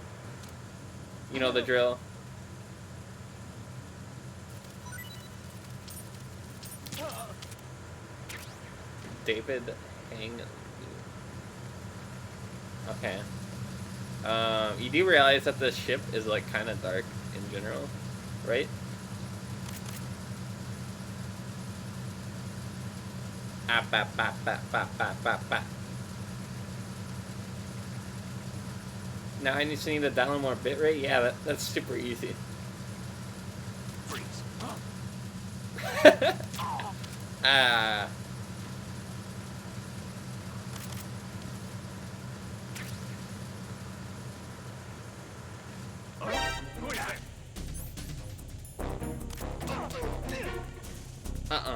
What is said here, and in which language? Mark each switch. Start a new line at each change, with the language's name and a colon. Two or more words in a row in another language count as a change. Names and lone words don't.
English: You know the drill. David Hang. Okay. You do realize that the ship is like kind of dark in general, right? Ah, ba, ba, ba, ba, ba, ba, ba. Now I just need to download more bitrate? Yeah, that's super easy. Freeze. Ah. Uh-uh.